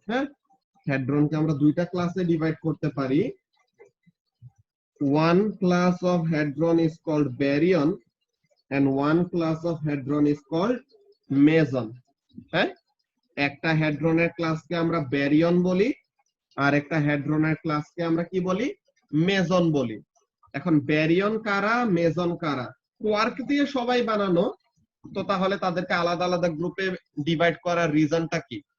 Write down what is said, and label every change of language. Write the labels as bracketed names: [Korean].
[Bangla] হ্যাঁ, হ্যাড্রনকে আমরা দুইটা ক্লাসে ডিভাইড করতে পারি। [English] One class of hadron is called baryon and one class of hadron is called meson. [Bangla] হ্যাঁ, একটা হ্যাড্রনের ক্লাসকে আমরা ব্যারিয়ন বলি আর একটা হ্যাড্রনের ক্লাসকে আমরা কি বলি? মেজন বলি। এখন ব্যারিয়ন কারা, মেজন কারা? কোয়ার্ক দিয়ে সবাই বানানো, তো তাহলে তাদেরকে আলাদা আলাদা গ্রুপে ডিভাইড করার রিজনটা কি?